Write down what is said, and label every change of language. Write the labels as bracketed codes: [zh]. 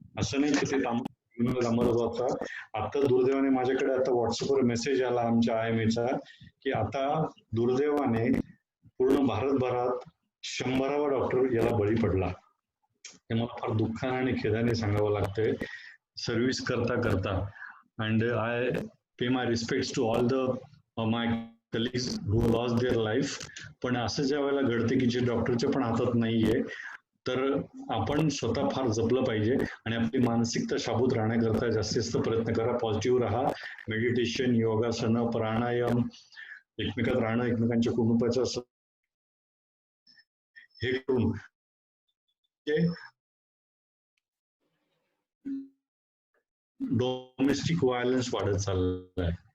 [mr] असं नाही की ते अमरत होता. आता दुर्दैवाने माझ्याकडे आता व्हॉट्सअपवर मेसेज आला आमच्या IMA की आता दुर्दैवाने पूर्ण भारतभरात 100वा डॉक्टर याला बळी पडला. हे मला फार दुःखाने आणि खेदाने सांगावं लागतंय. सर्व्हिस करता [en] and I pay my respects to all my colleagues who lost their life. [mr] पण असं ज्या वेळेला घडते की जे डॉक्टरच्या पण हातात नाहीये, तर आपण स्वतः फार जपलं पाहिजे आणि आपली मानसिकता शाबूत राहण्याकरता जास्तीत जास्त प्रयत्न करा. पॉझिटिव्ह राहा. मेडिटेशन, योगासनं, प्राणायाम, एकमेकात राहणं, एकमेकांच्या कुटुंबाचं हे करून डोमेस्टिक व्हायलन्स वाढत चाललाय.